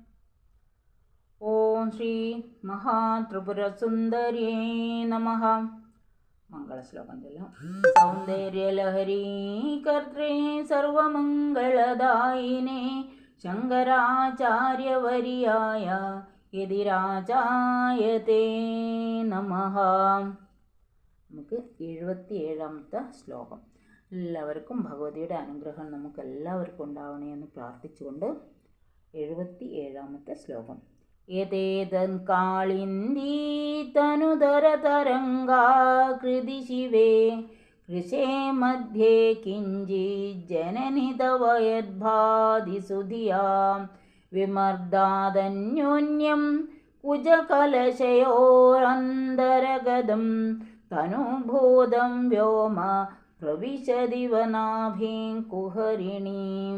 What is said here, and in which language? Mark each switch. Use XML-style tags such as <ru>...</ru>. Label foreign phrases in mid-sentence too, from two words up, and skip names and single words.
<sa>ओं श्री महात्रिपुरसुन्दर्यै नमः। मंगलश्लोकं सौन्दर्यलहरी कर्त्रे सर्वमङ्गलदायिने शङ्कराचार्यवर्याय യതിരാജായതേ നമഃ.</sa> <ml>നമുക്ക് 77ാമത്തെ ശ്ലോകം. എല്ലാവർക്കും ഭഗവതിയുടെ അനുഗ്രഹം നമുക്കെല്ലാവർക്കും ഉണ്ടാവണേ എന്ന് പ്രാർത്ഥിച്ചുകൊണ്ട് 77ാമത്തെ ശ്ലോകം.</ml> <sa>യതേതൻ കാളിന്ദീ തനുധരതരംഗാകൃതി ശിവേ കൃശേ മധ്യേ കിഞ്ചിത് ജനനി തവ യദ്ഭാതി സുധിയാം വിമർദാദന്യോന്യം കുജകലശയോരന്തരഗതം തനുഭൂതം വ്യോമ പ്രവിശദിവ നാഭീം കുഹരിണീം.</sa>